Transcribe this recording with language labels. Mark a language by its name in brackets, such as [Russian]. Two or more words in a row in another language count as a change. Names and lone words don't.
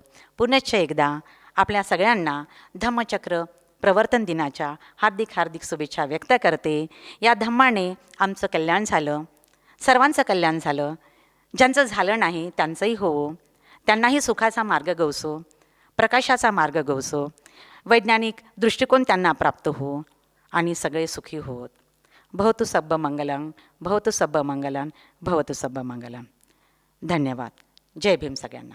[Marathi] पुनश्च एकदा आपल्या सगळ्यांना धम्मचक्र प्रवर्तन दिनाच्या हार्दिक शुभेच्छा व्यक्त करते. या धम्माने आमचं कल्याण झालं, सर्वांचं कल्याण झालं. ज्यांचं झालं नाही त्यांचंही हो, त्यांनाही सुखाचा मार्ग गवसो, प्रकाशाचा मार्ग गवसो, वैज्ञानिक दृष्टिकोन त्यांना प्राप्त हो आणि सगळे सुखी होत. [Pali] भवतु सब्ब मंगलम, भवतु सब्ब मंगलम, भवतु सब्ब मंगलम. [Marathi] धन्यवाद. जय भीम सगळ्यांना.